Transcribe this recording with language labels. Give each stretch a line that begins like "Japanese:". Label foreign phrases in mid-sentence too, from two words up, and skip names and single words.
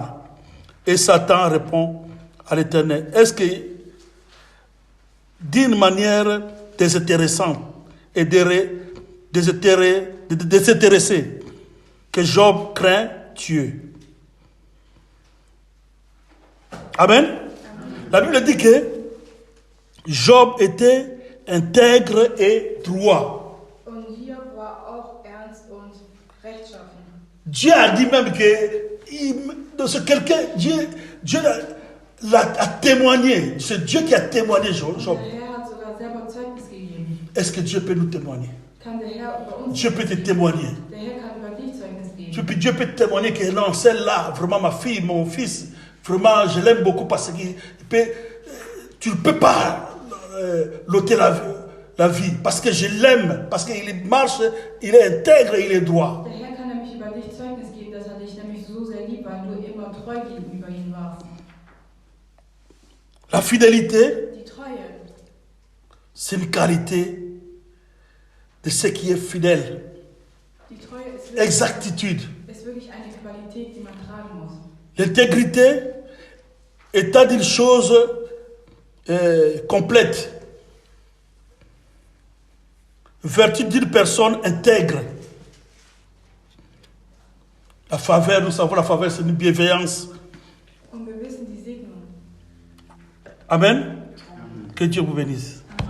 French: Et Satan répond à l'Éternel, est-ce que d'une manière désintéressante et désintéressée que Job craint Dieu? Amen. La Bible dit que Job était intègre et droit.
German: Und Hiob war auch ernst und rechtschaffen.
French: Dieu a dit même que Dieu a témoigné. C'est Dieu qui a témoigné Job.
German: Der Herr hat sogar selber Zeugnis gegeben.
French: Est-ce que Dieu peut nous témoigner?
German: Kann der Herr über uns
French: Dieu peut te témoigner.
German: Der Herr kann über dich Zeugnis geben.
French: Dieu peut te témoigner que non, celle-là, vraiment ma fille, mon fils, vraiment je l'aime beaucoup parce que tu ne peux pas l'ôter la vie. Parce que je l'aime, parce qu'il marche, il est intègre et il est droit.
German: Der Herr kann nämlich über dich Zeugnis geben, dass dich nämlich so sehr liebt, weil du immer treu gegenüber ihm warst.
French: La fidélité,
German: Die Treue
French: c'est une qualité de ce qui est fidèle.
German: Die Treue ist
French: Exactitude.
German: wirklich eine Qualität, die man tragen muss.
French: L'intégrité, état d'une chose complète. Vertu d'une personne intègre. La faveur, nous savons, la faveur, c'est une bienveillance.
German: Und wir wissen die Segnung.
French: Amen. Que Dieu vous bénisse.